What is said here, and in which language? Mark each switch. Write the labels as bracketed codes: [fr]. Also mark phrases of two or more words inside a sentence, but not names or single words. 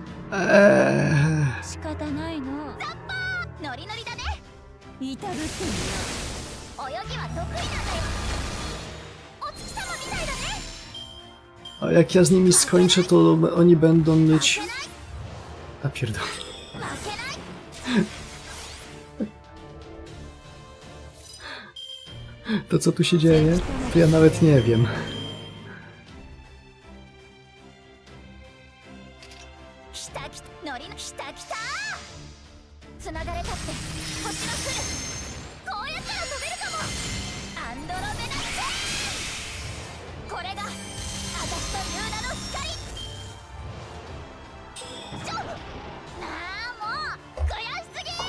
[ja] 仕方ないの。ザッパーノリノリだね。いたぶってみよう。泳ぎは得意なんだよ。お月様みたいだね。 [pl] A jak ja z nimi skończę, to oni będą mieć... A pierdolę. [ja] 負けない。 [pl] To co tu się dzieje? To ja nawet nie wiem. [ja] 来た来たノリの来た来た。つながれたって星が来る。こうやったら飛べるかも。アンドロメダチェーン。これが私とユーナの光。ちょっなあもう悔しすぎ。